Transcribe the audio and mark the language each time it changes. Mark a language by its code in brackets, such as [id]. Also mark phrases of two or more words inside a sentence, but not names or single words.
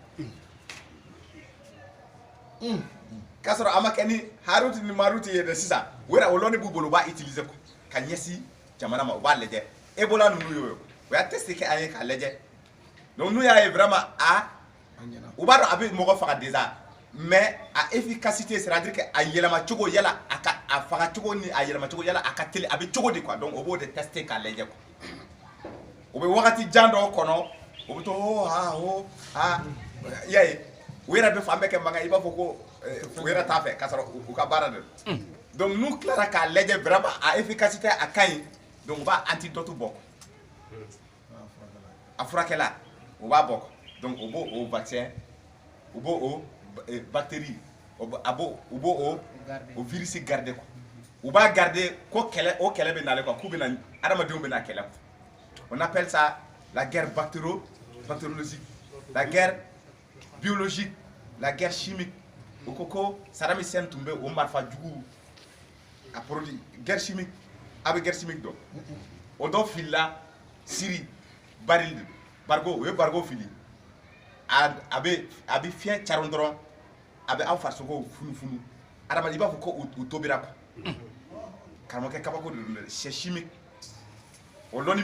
[bm] k'a sɔrɔ a ma kɛ ni Haruti ni Maruti ye dɛ sisan o yɛrɛ o lɔni b'u bolo u b'a utiliser quoi ka ɲɛsin jamana ma u b'a lajɛ Ebola ninnu y'o ye o y'a test kɛ an ye k'a lajɛ donc n'u y'a ye vraiment u b'a dɔn a bɛ mɔgɔ faga [fr] déjà mais [bm] a [fr] efficacité c'est-à-dire que [bm] a yɛlɛma cogo yala a faga cogo ni a yɛlɛma cogo yala a ka teli a bɛ cogo di quoi donc o b'o de tester k'a lajɛ quoi o bɛ wagati jan dɔw kɔnɔ o bɛ to i y'a ye u yɛrɛ bɛ fan bɛɛ kɛ mankan i b'a fɔ ko u yɛrɛ t'a fɛ k'a sɔrɔ u ka baara de donc n'u tilara k'a lajɛ vraiment a efficacité a ka ɲi donc u b'a antidote bɔ a furakɛla u b'a bɔ donc u b'o o vaccin u b'o o bactérie u b'o o [fr] virus garder quoi [bm] u b'a garder ko kɛlɛ o kɛlɛ bɛ nalen quoi k'u bɛna adamadenw bɛna kɛlɛ [fr] on appelle ça la guerre bactériologique la guerre biologique la guerre chimique [bm] o ko Saddam Hussein tun bɛ o marifa jugu a [fr] produit guerre chimique [bm] a bɛ [fr] guerre chimique [bm] dɔn o dɔ filila Syrie baril bargo o ye bargo fili a bɛ fiɲɛ caron dɔrɔn a bɛ aw farisogo funufunu adamaden i b'a fɔ ko u tobira quoi karamɔgɔkɛ kabako de don dɛ [fr] c'est chimique [bm] o lɔni